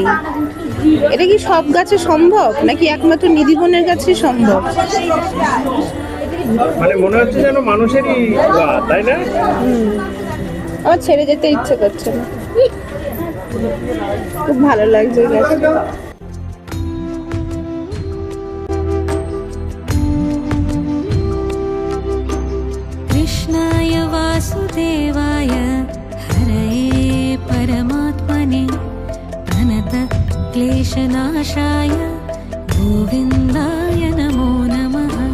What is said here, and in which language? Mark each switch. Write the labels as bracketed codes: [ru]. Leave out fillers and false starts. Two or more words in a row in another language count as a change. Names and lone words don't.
[bn] এটা কি সব গাছে সম্ভব নাকি একমাত্র নিধিবনের গাছে সম্ভব? মানে মনে হচ্ছে যেন মানুষেরই, তাই না? আমার ছেড়ে যেতে ইচ্ছে করছে না, খুব ভালো লাগছে এই গাছটা। [sa] कृष्णाय वासुदेवाय हरये परमात्मने प्रणत क्लेशनाशाय गोविन्दाय नमो नमः।